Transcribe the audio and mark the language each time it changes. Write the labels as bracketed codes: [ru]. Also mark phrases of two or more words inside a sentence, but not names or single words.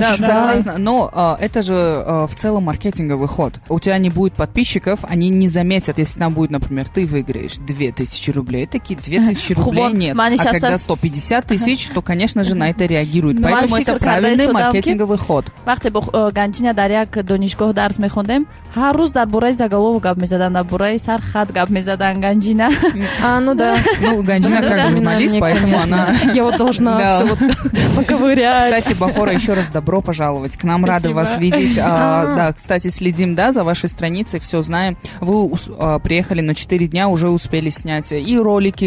[ru] Да, согласна, но это же в целом маркетинговый ход. У тебя не будет подписчиков, они не заметят, если там будет, например, ты выиграешь 2000 рублей, такие 2000 рублей нет. А когда 150 тысяч, то, конечно же, на это реагируют. Поэтому это правильный маркетинговый ход. [tg] وقتی با گنجینه در یک دانشگاه درس می‌خوندیم هر روز درباره زگالو گپ می‌زدن درباره سر خط گپ می‌زدن گنجینه [ru] ну да. Ну, Ганджина как журналист, поэтому она... Я вот должна все вот поковырять. Кстати, Бахора, еще раз добро пожаловать. К нам рады вас видеть. Да, кстати, следим, да, за вашей страницей, все знаем. Вы приехали на 4 дня, уже успели снять и ролики.